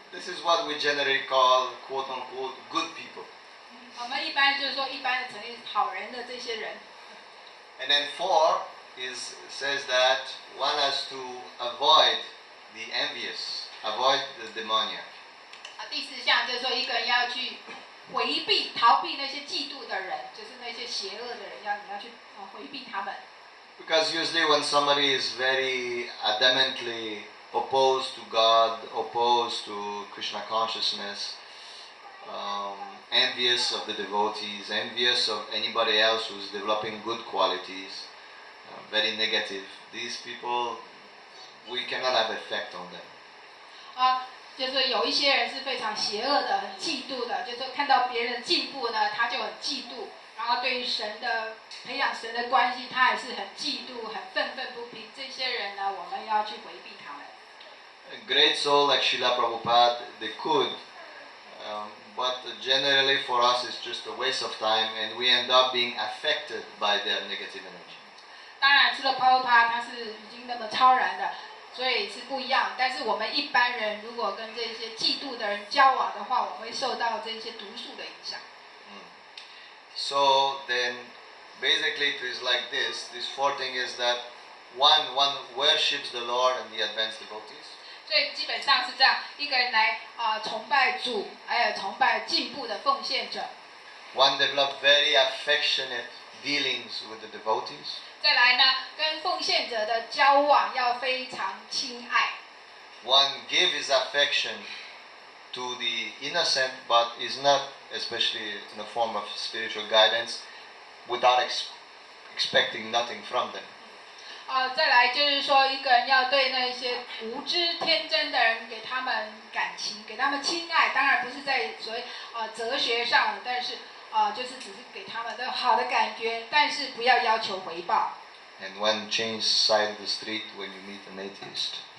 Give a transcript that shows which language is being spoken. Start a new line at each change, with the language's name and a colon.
English: This is what we generally call, quote unquote, good people.
Chinese: 我们一般就是说，一般的成立好人的这些人。
English: And then 4 says that one has to avoid the envious, avoid the demoniac.
Chinese: 第四项就是说，一个人要去回避、逃避那些嫉妒的人，就是那些邪恶的人，你要去回避他们。
English: Because usually when somebody is very adamantly opposed to God, opposed to Krishna consciousness, envious of the devotees, envious of anybody else who's developing good qualities, very negative, these people, we cannot have effect on them.
Chinese: 就是有一些人是非常邪恶的，很嫉妒的，就是说看到别人进步呢，他就很嫉妒，然后对于神的培养神的关系，他也是很嫉妒、很愤愤不平。这些人呢，我们要去回避他们。
English: A great soul like Srila Prabhupada, they could, but generally for us it's just a waste of time and we end up being affected by their negative energy.
Chinese: 当然，除了 Prabhupada 他是已经那么超然的，所以是不一样。但是我们一般人如果跟这些嫉妒的人交往的话，我们会受到这些毒素的影响。
English: So then basically it is like this. This 4th thing is that one worships the Lord and the advanced devotees.
Chinese: 所以基本上是这样，一个人来崇拜主，还有崇拜进步的奉献者。
English: One develop very affectionate dealings with the devotees.
Chinese: 再来呢，跟奉献者的交往要非常亲爱。
English: One give his affection to the innocent, but is not, especially in a form of spiritual guidance, without expecting nothing from them.
Chinese: 再来就是说，一个人要对那些无知天真的人，给他们感情，给他们亲爱。当然不是在所谓哲学上，但是就是只是给他们的好的感觉，但是不要要求回报。
English: And one change side of the street when you meet an atheist.